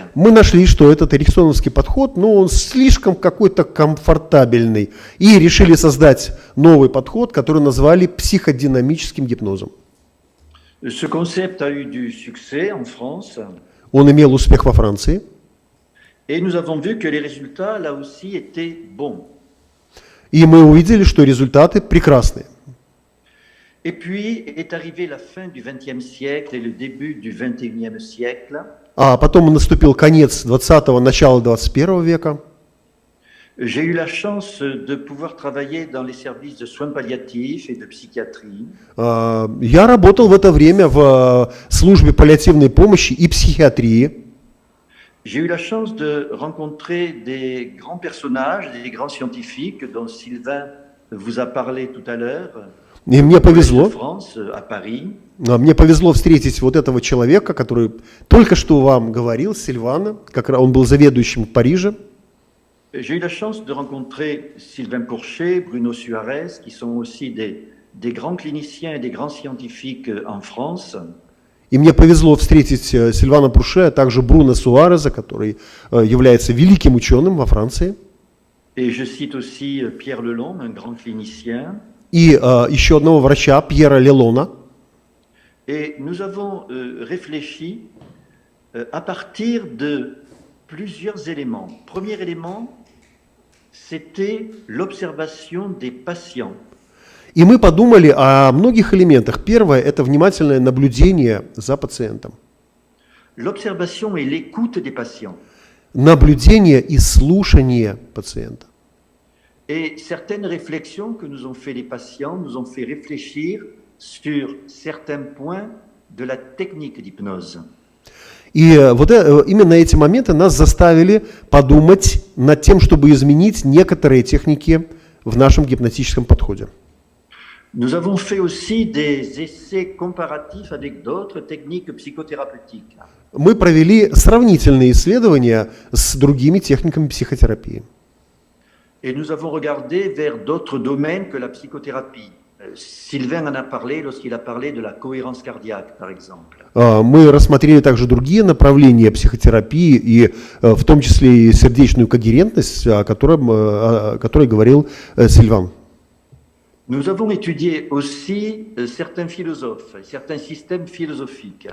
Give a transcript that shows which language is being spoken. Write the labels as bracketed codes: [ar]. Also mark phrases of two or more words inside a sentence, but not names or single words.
[ru] мы нашли, что этот эриксоновский подход, ну, он слишком какой-то комфортабельный, и решили создать новый подход, который назвали психодинамическим гипнозом. [fr] Ce concept a eu du succès en France [ru] Он имел успех во Франции, [fr] et nous avons vu que les résultats, là aussi, étaient bons. [ru] и мы увидели, что результаты прекрасные. [fr] Et puis est arrivée la fin du XXe siècle et le début du XXIe siècle. [ru] А потом наступил конец 20-го, начало 21 века. [fr] J'ai eu la chance de pouvoir travailler dans les services de soins palliatifs et de psychiatrie. [ru] Я работал в это время в службе паллиативной помощи и психиатрии. [fr] J'ai eu la chance de rencontrer des grands personnages, des grands scientifiques dont Sylvain vous a parlé tout à l'heure. [ru] И мне [fr] Au Collège de [ru] повезло. [fr] France, à Paris. [ru] Мне повезло встретить вот этого человека, который только что вам говорил, Сильвана, как раз он был заведующим в Париже. [fr] J'ai eu la chance de rencontrer Sylvain Pourchet, Bruno Suarez, qui sont aussi des grands cliniciens et des grands scientifiques en France. [ru] И мне повезло встретить Сильвана Пурше, а также Бруно Суареза, который является великим ученым во Франции. [fr] Et je cite aussi Pierre Lelon, un grand clinicien. [ru] И еще одного врача, Пьера Лелона. [fr] Et nous avons réfléchi à partir de plusieurs éléments. Premier élément, c'était l'observation des patients. [ru] И мы подумали о многих элементах. Первое – это внимательное наблюдение за пациентом. [fr] L'observation et l'écoute des patients. [ru] Наблюдение и слушание пациента. [fr] Et certaines réflexions que nous ont fait les patients nous ont fait réfléchir sur certains points de la technique d'hypnose. [ru] И именно эти моменты нас заставили подумать над тем, чтобы изменить некоторые техники в нашем гипнотическом подходе. [fr] Nous avons fait aussi des essais comparatifs avec d'autres techniques psychothérapeutiques. [ru] Мы провели сравнительные исследования с другими техниками психотерапии. [fr] Et nous avons regardé vers d'autres domaines que la psychothérapie. Sylvain en a parlé lorsqu'il a parlé de la cohérence cardiaque, par exemple. [ru] Мы рассмотрели также другие направления психотерапии, и в том числе и сердечную когерентность, о которой говорил Сильван. [fr] Nous avons étudié aussi certains philosophes, certains systèmes philosophiques.